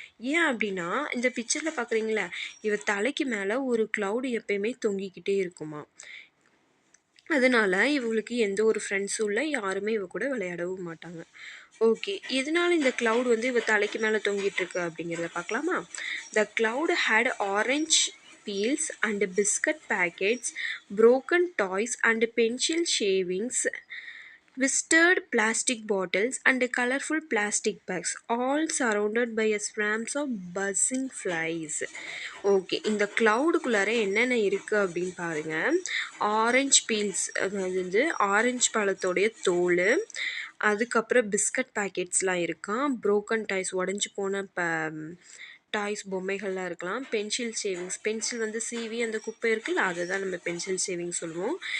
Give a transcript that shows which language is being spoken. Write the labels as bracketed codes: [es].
[ta] ஏன் அப்படின்னா, இந்த பிக்சரில் பார்க்குறீங்களா, இவ தலைக்கு மேலே ஒரு க்ளவுடு எப்பயுமே தொங்கிக்கிட்டே இருக்குமா. அதனால் இவங்களுக்கு எந்த ஒரு ஃப்ரெண்ட்ஸும் இல்லை, யாருமே இவ கூட விளையாடவும் மாட்டாங்க. ஓகே, எதனால் இந்த க்ளவுட் வந்து இவ தலைக்கு மேலே தொங்கிட்டுருக்கு அப்படிங்கிறத பார்க்கலாமா. [en] The cloud had orange peels and biscuit packets, broken toys and pencil shavings, twisted plastic bottles and colorful plastic bags, all surrounded by a swarms of buzzing flies. [ta] Okay, இந்த க்ளவுடுக்குள்ளார என்னென்ன இருக்குது அப்படின்னு பாருங்கள். ஆரஞ்ச் பீல்ஸ், அதாவது வந்து ஆரஞ்சு பழத்தோடைய தோல், அதுக்கப்புறம் biscuit பேக்கெட்ஸ்லாம் இருக்கான், broken டாய்ஸ் உடஞ்சி போன டாய்ஸ் பொம்மைகள்லாம் இருக்கலாம், பென்சில் ஷேவிங்ஸ், பென்சில் வந்து சீவி அந்த குப்பை இருக்குல்ல, அதை தான் நம்ம பென்சில் ஷேவிங் சொல்லுவோம்.